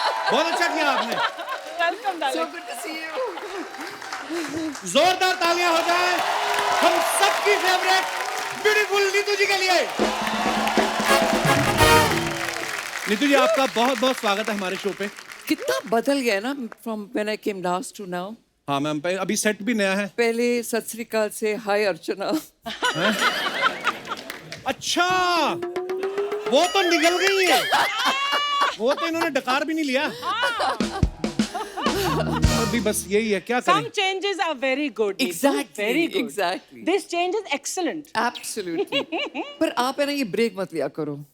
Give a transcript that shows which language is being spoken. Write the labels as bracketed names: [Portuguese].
[Hindi] बहुत अच्छा किया आपने। [English] Welcome darling. good to see you. [Hindi] जोरदार तालियां हो जाए हम सबकी फेवरेट ब्यूटीफुल नीतू जी के लिए। नीतू जी आपका बहुत बहुत स्वागत है हमारे शो पे। कितना बदल गया ना [English] from when I came last to now. [Hindi] हाँ मैम, अभी सेट भी नया है। पहले सत श्री अकाल से हाय अर्चना। अच्छा, वो तो निकल गई है, वो तो इन्होंने डकार भी नहीं लिया। अभी बस यही है, क्या करें। [English] Some changes are very good. Neetu. Exactly, Very good. exactly. This change is excellent. Absolutely. [Hindi] पर आप है ना ये ब्रेक मत लिया करो।